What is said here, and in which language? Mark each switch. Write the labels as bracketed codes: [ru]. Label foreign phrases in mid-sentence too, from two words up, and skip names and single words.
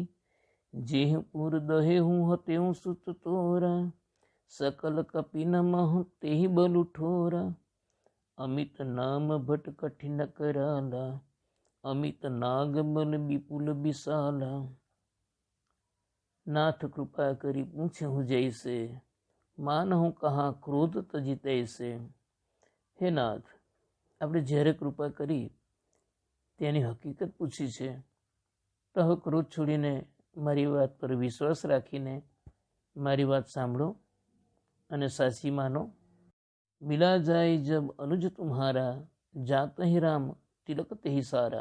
[awa] जेह पुर दहे हूँ हत्यों सुत तोरा, सकल कपिन मह तेहि बलु ठोरा. अमित नाम भट कठिन कराला, अमित नाग बल विपुल विशाला. नाथ कृपा करी पूछहु जैसे, मानहु कहा क्रोध तजी तैसे. [gu] હે નાથ, આપણે જ્યારે કૃપા કરી તેની હકીકત પૂછી છે તો હવે ક્રોધ છોડીને મારી વાત પર વિશ્વાસ રાખીને મારી વાત સાંભળો અને સાચી માનો. [awa] मिला जाय जब अनुज तुम्हारा, जात ही राम तिलक तेहि सारा.